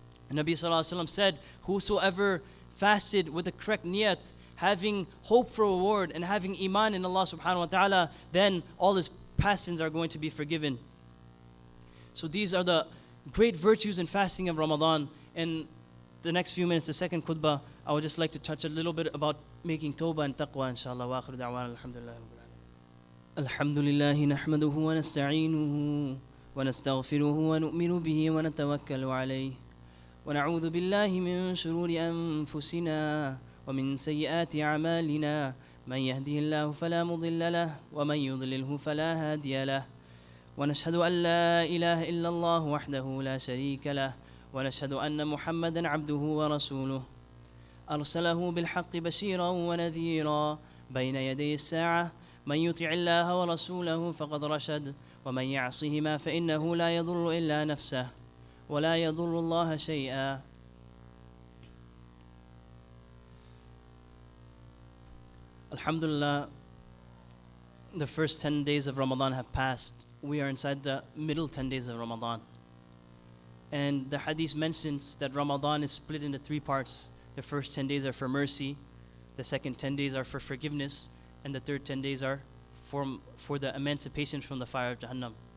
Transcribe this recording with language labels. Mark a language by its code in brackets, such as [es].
[en] And Nabi sallallahu alaihi wasallam said, whosoever fasted with the correct niyat, having hope for reward and having iman in Allah subhanahu wa ta'ala, then all his past sins are going to be forgiven. So these are the great virtues in fasting of Ramadan. In the next few minutes, the second khutbah, I would just like to touch a little bit about making tawbah and taqwa, inshallah. [ar] Wa akhiru da'wana alhamdulillah. Alhamdulillah nahmaduhu wa nasta'inuhu wa nastaghfiruhu wa nu'minu bihi wa natawakkalu alayhi wa na'udhu billahi min shururi anfusina ومن سيئات أعمالنا من يهده الله فلا مضل له ومن يضلله فلا هادي له ونشهد أن لا إله إلا الله وحده لا شريك له ونشهد أن محمدا عبده ورسوله أرسله بالحق بشيرا ونذيرا بين يدي الساعة من يطع الله ورسوله فقد رشد ومن يعصهما فإنه لا يضر إلا نفسه ولا يضر الله شيئا. [en] Alhamdulillah, the first 10 days of Ramadan have passed. We are inside the middle 10 days of Ramadan. And the hadith mentions that Ramadan is split into 3 parts. The first 10 days are for mercy, the second 10 days are for forgiveness, and the third 10 days are for the emancipation from the fire of Jahannam.